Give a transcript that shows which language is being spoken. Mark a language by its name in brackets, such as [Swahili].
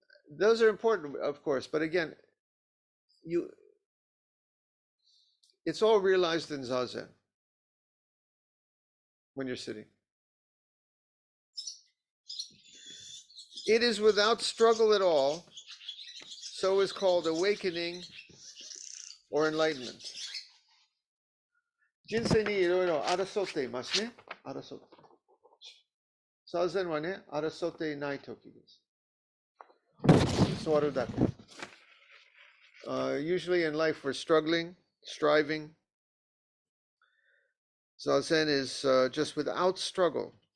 [English] Those are important, of course, but again, it's all realized in Zazen when you're sitting. It is without struggle at all, so is called awakening or enlightenment. [Japanese] 人生にいろいろ争っていますね。争って。Zazenはね、争っていない時です。座るだけ。 [English] Usually in life we're struggling, striving. Zazen is just without struggle.